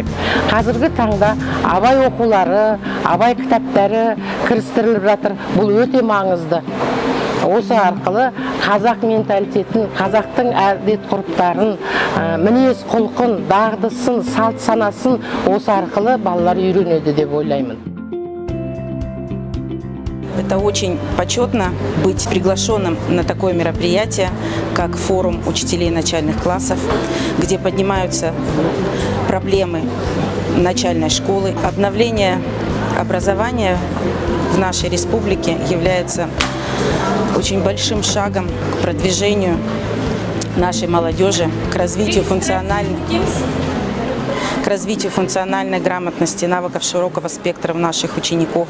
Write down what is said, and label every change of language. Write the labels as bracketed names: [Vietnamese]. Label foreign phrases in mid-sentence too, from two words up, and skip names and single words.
[Kazakh] Қазіргі таңда абай оқулары, абай кітаптары кірістіріліп жатыр. Бұл өте маңызды. Осы арқылы қазақ менталитетін, қазақтың әдет ғұрыптарын, мінез құлқын, дағдысын, салт санасын осы арқылы балалар үйренеді деп ойлаймын. [Russian] Это очень почетно быть приглашенным на такое мероприятие, как форум учителей начальных классов, где поднимаются проблемы начальной школы. Обновление образования в нашей республике является очень большим шагом к продвижению нашей молодежи, к развитию функциональной грамотности, навыков широкого спектра наших учеников.